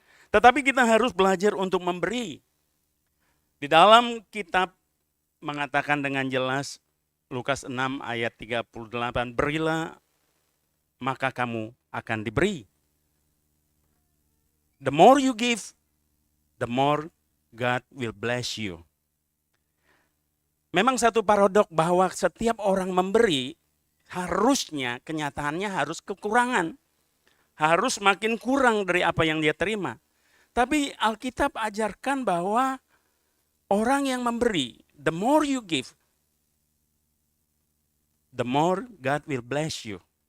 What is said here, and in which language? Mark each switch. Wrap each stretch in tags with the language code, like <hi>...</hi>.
<id>Tetapi kita harus belajar untuk memberi. Di dalam kitab mengatakan dengan jelas, Lukas 6 ayat 38, berilah maka kamu akan diberi.</id> <en>The more you give, the more God will bless you.</en> <id>Memang satu paradok bahwa setiap orang memberi, harusnya kenyataannya harus kekurangan. Harus makin kurang dari apa yang dia terima. Tapi Alkitab ajarkan bahwa orang yang memberi,</id> <en>the more you give, the more God will bless you.</en>